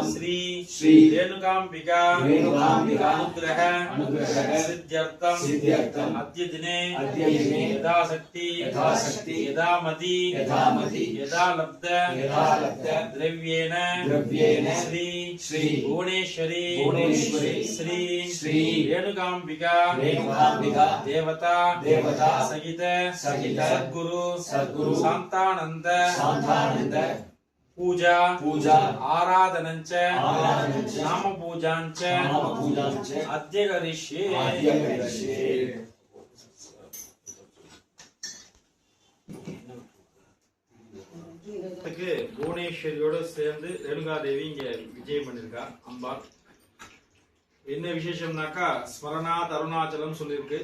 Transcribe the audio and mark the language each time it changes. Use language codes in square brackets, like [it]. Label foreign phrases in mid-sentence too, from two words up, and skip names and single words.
[sa] श्री रेणुकांबिका अनुग्रह सिद्ध्यर्थम अद्य दिने यथाशक्ति यथामति यथा लब्ध द्रव्येण श्री भुवनेश्वरी श्री रेणुकांबिका देवता सहित सद्गुरु शांतानंद पूजा आराधनंच नाम पूजांच अद्य करिष्ये [ta] புவனேஸ்வரியோட சேர்ந்து ரேணுகா தேவி இங்க விஜயம் பண்ணிருக்கா அம்பாள். என்ன விசேஷம்னாக்கா [sa] स्मरणात् अरुणाचलम् [ta] சொல்லியிருக்கு.